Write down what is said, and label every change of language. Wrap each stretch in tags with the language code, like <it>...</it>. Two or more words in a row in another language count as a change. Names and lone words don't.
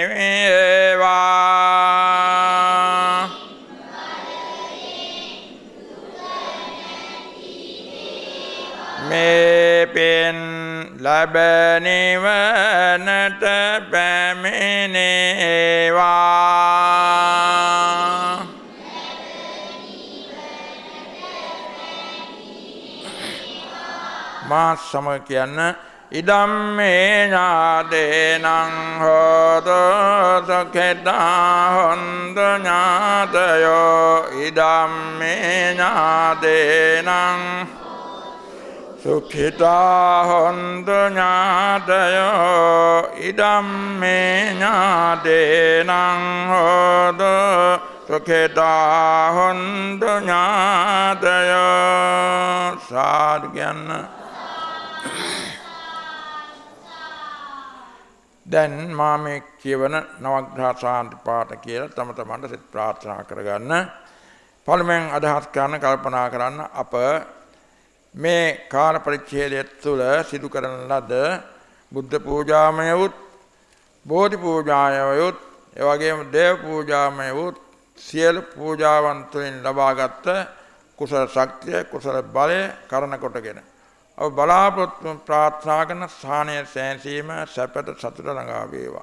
<si>වේවා මේ පින් ලැබ නිවනට පැමිණේවා මා සමග කියන්න</si> <pi>ඉදම්මේ ඥාතේනං හෝතු සුඛිතා හොන්තු ඥාතයෝ ඉදම්මේ ඥාතේනං සුඛිතා හොන්තු ඥාතයෝ ඉදම්මේ ඥාතේනං හෝතු සුඛිතා හොන්තු</pi> <si>ඥාතයෝ සාදු කියන්න දැන් මා මේ කියවන නවග්‍රහ ශාන්ති පාඨ කියලා තම තමන්ට සිත ප්‍රාර්ථනා කරගන්න. පළමුවෙන් අදහස් කරන කල්පනා කරන්න අප මේ කාල පරිච්ඡේදය තුළ සිදු කරන ලද බුද්ධ පූජාමය වූ බෝධි පූජාමය වූ එවැගේම දේව පූජාමය වූ සියලු පූජාවන් තුළින් ලබාගත් කුසල ශක්තිය කුසල බලය කරන කොටගෙන අප බලාපොරොත්තු ප්‍රාර්ථනා කරන ස්ථානය සැනසීම සැපත සතුට ළඟා වේවා.</si>